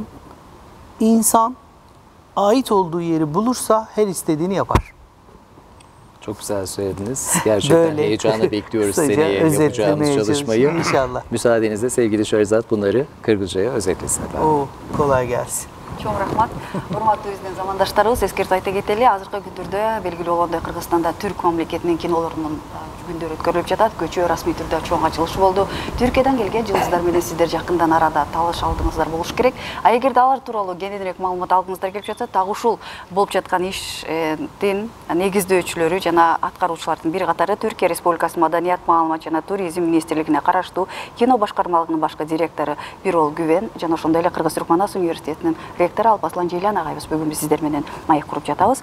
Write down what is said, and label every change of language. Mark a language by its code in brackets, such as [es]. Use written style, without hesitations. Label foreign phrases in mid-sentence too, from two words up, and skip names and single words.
[tr] İnsan ait olduğu yeri bulursa her istediğini yapar. Çok güzel söylediniz. Gerçekten böyle heyecanla bekliyoruz seneye yapacağımız çalışmayı. İnşallah. Müsaadenizle sevgili Şahrizat bunları Kırgızca'ya özetlesin efendim. Kolay gelsin. [ky] Чоң рахмат. Урматтуу биздин замандаштарыбыз, эскертип айта кетели, азыркы күндөрдө белгилүү болгондой Кыргызстанда түрк мамлекетинин кинолорунун күндөрү өткөрүлүп жатат. Көчө расмий түрдө чоң ачылыш болду. Түркиядан келген жылдыздар менен сиздер жакындан арада таалаш алдыңыздар болуш керек. А эгерде алар тууралуу кененирээк маалымат алгыңыздар келип жатса, так ушул болуп жаткан иштин негиздөөчүлөрү жана аткаруучулардын бир катары Түркия Республикасынын Маданият, маалымат жана туризм министрлигине караштуу кино башкармалыгынын башкы директору Бирол Гүвен жана ошондой эле Кыргыз-Түрк Манас университетинин ректору Алпаслан Жейлан агайыбыз бүгүн биз сиздер менен маек куруп жатабыз.